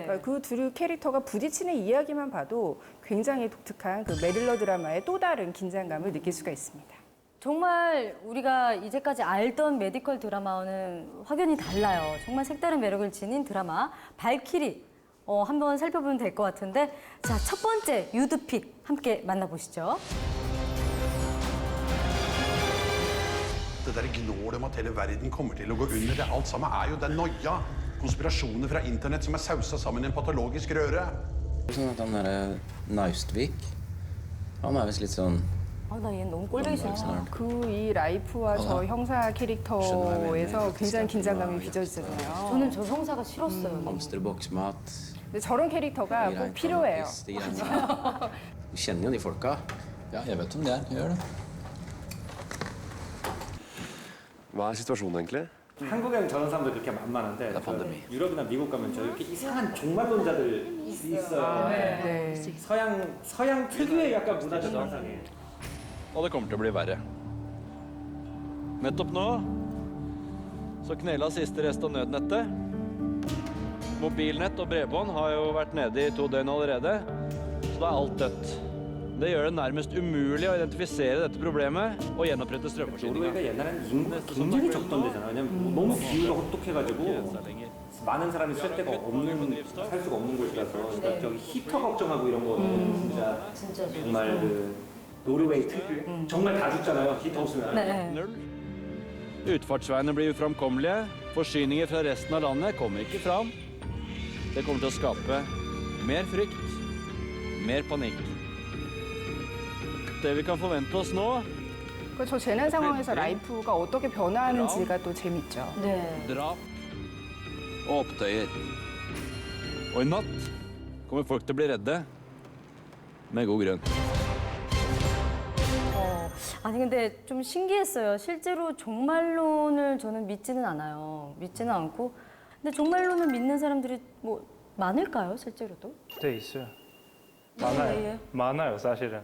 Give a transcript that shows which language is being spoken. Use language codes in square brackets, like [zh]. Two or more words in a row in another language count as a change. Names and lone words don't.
[ko] 그러니까 그 두 캐릭터가 부딪히는 이야기만 봐도 굉장히 독특한 그 메릴러 드라마의 또 다른 긴장감을 느낄 수가 있습니다. 정말 우리가 이제까지 알던 메디컬 드라마와는 확연히 달라요. 정말 색다른 매력을 지닌 드라마 발키리 한번 살펴보면 될 것 같은데 자, 첫 번째 유드픽 함께 만나보시죠. [no] Det der gnålet om at hele verden kommer til å gå under, det alt sammen er jo den noia. Konspirasjoner fra internett som er sausa sammen i en patologisk røre. Sånn at han derre Naustvik, han er visst litt sånn [ko] 나 얘 너무 꼴보기 싫다. 그 이 라이프와 저 형사 캐릭터에서 굉장히 긴장감이 빚어지잖아요. 저는 저 형사가 싫었어요. [no] Hamsterboksmat. [ko] 근데 저런 캐릭터가 꼭 필요해요. [no] Du kjenner jo de folka. Ja, jeg vet om det er. Jeg gjør det. Hva er situasjonen egentlig? [ko] 한국에는 저런 사람들 그렇게 만만한데 나 팬데믹. 유럽이나 미국 가면 저 이렇게 이상한 종말론자들 있어요. 네. 서양 특유의 약간 문화적 현상이에요. [no] Og det kommer til å bli verre. Nettopp nå så knela siste rest av nødnettet. Mobilnett og bredbånd har jo vært nede i 2 døgn allerede, så da er alt dødt. Det gjør det nærmest umulig å identifisere dette problemet og gjenopprette strømforsyninga. [ko] 노르웨이가 옛날에는 인구가 굉장히 적던 데잖아요. 왜냐면 너무 기후가 혹독해가지고 많은 사람이 살 수가 없는 곳이라서 그러니까 저기 히터 걱정하고 이런 거는 진짜 정말 그 노르웨이 특유 정말 다 죽잖아요. 히터 없으면. 네. [no] Null. Utfartsveiene blir uframkommelige. Forsyninger fra resten av landet kommer ikke fram. Det kommer til å skape mer frykt, mer panikk. Det vi kan forvente oss nå, [ko] 그저 재난 상황에서 라이프가 어떻게 변화하는지가 또 재밌죠. 네. [no] drap og opptøyer. Og i natt kommer folk til å bli redde, med god grunn. [ko] 아니 근데 좀 신기했어요. 실제로 종말론을 저는 믿지는 않아요. 믿지는 않고. 근데 종말론을 믿는 사람들이 뭐 많을까요, 실제로도? 네, 있어요. 예. 많아요. 많아요, 사실은.